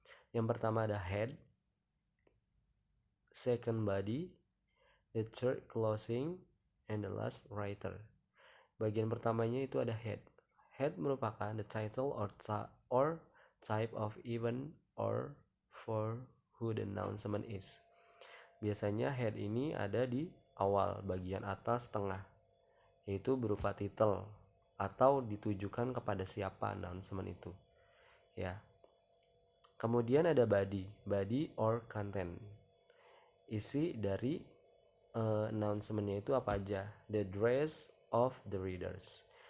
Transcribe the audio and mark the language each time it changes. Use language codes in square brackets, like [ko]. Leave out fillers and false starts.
[id] Yang pertama ada [en] head, second body, the third closing, and the last writer. [id] Bagian pertamanya itu ada head. Head merupakan [en] the title or type of event or for who the announcement is. [id] Biasanya head ini ada di awal, bagian atas tengah, yaitu berupa title atau ditujukan kepada siapa announcement itu. Ya. Kemudian ada [en] body or content. [id] Isi dari announcementnya itu apa aja? [en] The dress of the readers.